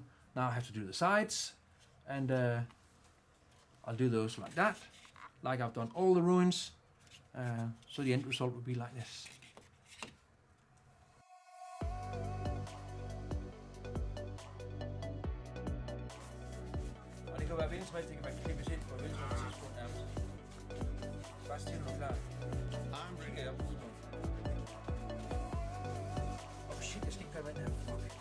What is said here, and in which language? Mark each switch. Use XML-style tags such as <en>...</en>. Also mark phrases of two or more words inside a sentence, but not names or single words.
<en>Now I have to do the sides, and I'll do those like that, like I've done all the ruins. So the end result will be like this.</en> <da>Og det kan være hvilken som helst, det kan være klippes ind på hvilken som helst tidspunkt nærmest. Bare stil du klar. Kigger jeg på tidspunkt.</da> <en>Oh shit,</en> <da>jeg skal ikke gøre vand her. Fuck.</da>